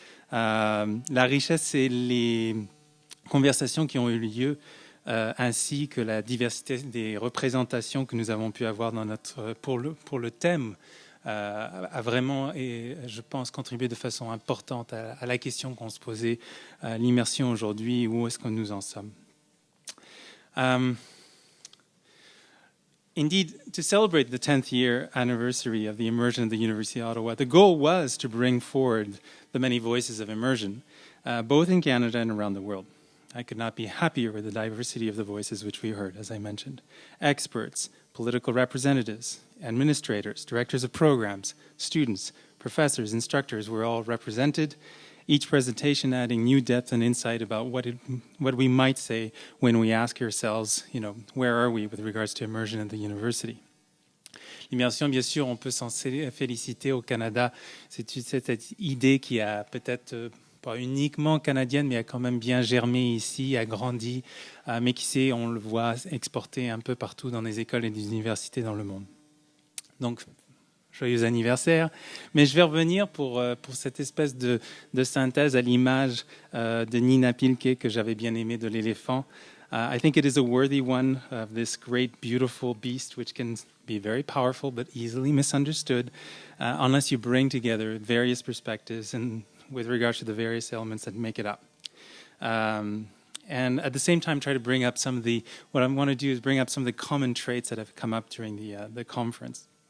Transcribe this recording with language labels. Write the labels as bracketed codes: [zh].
[fr] La richesse, c'est les conversations qui ont eu lieu, ainsi que la diversité des représentations que nous avons pu avoir pour le thème, a vraiment, et je pense, contribué de façon importante à la question qu'on se posait, l'immersion aujourd'hui, où est-ce que nous en sommes. [en] Indeed, to celebrate the 10th year anniversary of the immersion of the University of Ottawa, the goal was to bring forward the many voices of immersion, both in Canada and around the world. I could not be happier with the diversity of the voices which we heard, as I mentioned. Experts, political representatives, administrators, directors of programs, students, professors, instructors were all represented, each presentation adding new depth and insight about what we might say when we ask ourselves, where are we with regards to immersion at the university? [fr] L'immersion, bien sûr, on peut s'en féliciter au Canada. C'est cette idée qui a peut-être pas uniquement canadienne, mais a quand même bien germé ici, a grandi, mais qui sait, on le voit exporté un peu partout dans les écoles et les universités dans le monde. Donc, joyeux anniversaire. Mais je vais revenir pour cette espèce de synthèse à l'image de Nina Pilke que j'avais bien aimé de l'éléphant. [en] I think it is a worthy one of this great, beautiful beast, which can be very powerful but easily misunderstood unless you bring together various perspectives and with regards to the various elements that make it up. And at the same time, try to bring up what I want to do is bring up some of the common traits that have come up during the conference.